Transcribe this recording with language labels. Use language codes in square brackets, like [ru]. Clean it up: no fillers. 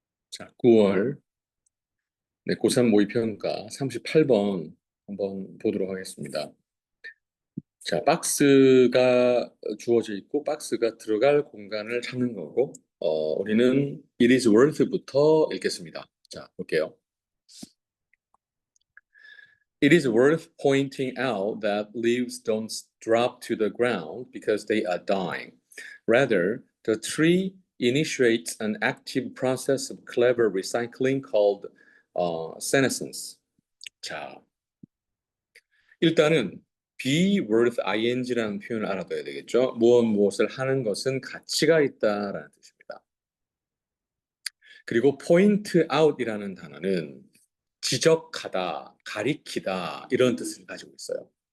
[ko] 자, 9월 고3 모의평가 38번 한번 보도록 하겠습니다. 자, 박스가 주어져 있고 박스가 들어갈 공간을 찾는 거고 우리는 [en] it is worth [ko] 부터 읽겠습니다. 자, 볼게요. [en] It is worth pointing out that leaves don't drop to the ground because they are dying. Rather, the tree initiates an active process of clever recycling called senescence. [ko] 자, 일단은 be worth ing라는 표현을 알아둬야 되겠죠. 무엇을 하는 것은 가치가 있다라는 뜻입니다. 그리고 point out이라는 단어는 지적하다, 가리키다 이런 뜻을 가지고 있어요.